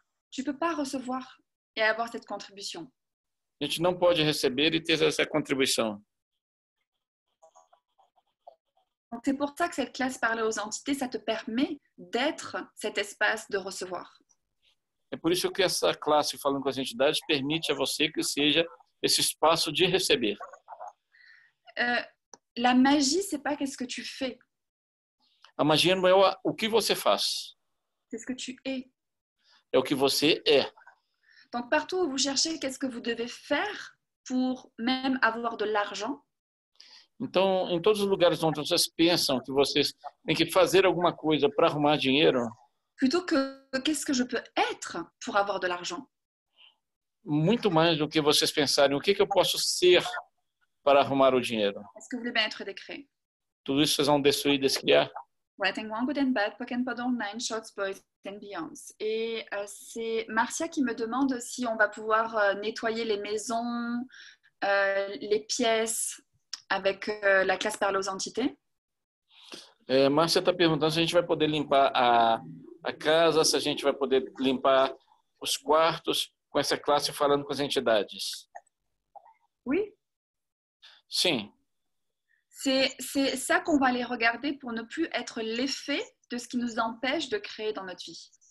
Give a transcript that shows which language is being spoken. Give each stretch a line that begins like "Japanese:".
French: tu peux pas recevoir et avoir cette contribution.
Portuguese: a gente não pode receber e ter essa contribuição.
French: Donc, c'est pour ça que cette classe parler aux entités, ça te permet d'être cet espace de recevoir.
Portuguese: É por isso que essa classe falando com as entidades permite a você que seja esse espaço de receber.
French: La magie, c'est pas qu'est-ce que tu fais,
Portuguese: A magia não é o que você faz,
French: c'est ce que tu es.
Portuguese: é o que você é.
French: Donc, partout où vous cherchez qu'est-ce que vous devez faire pour même avoir de l'argent,
Portuguese: Então, em todos os lugares onde vocês pensam que vocês têm que fazer alguma coisa para arrumar dinheiro,
French: plutôt que qu'est-ce que je peux être pour avoir de l'argent.
Portuguese: muito mais do que vocês pensarem o que eu posso ser para arrumar o dinheiro.
French: Est-ce que vous voulez bien être décret?
Portuguese: Tudo isso vocês vão destruir, descriar.
English: Writing One Good and Bad, Pokémon Podol 9, Shorts, Boys and Beyonds.
French: Et c'est Marcia qui me demande si on va pouvoir nettoyer les maisons, les pièces avec la classe parler aux entités.
Portuguese: Márcia está perguntando se a gente vai poder limpar a casa, se a gente vai poder limpar os quartos com essa classe falando com as entidades.
French: Oui.
Portuguese: Sim.
French: C'est ça qu'on va aller regarder pour ne plus être l'effet de ce qui nous empêche de créer dans notre vie.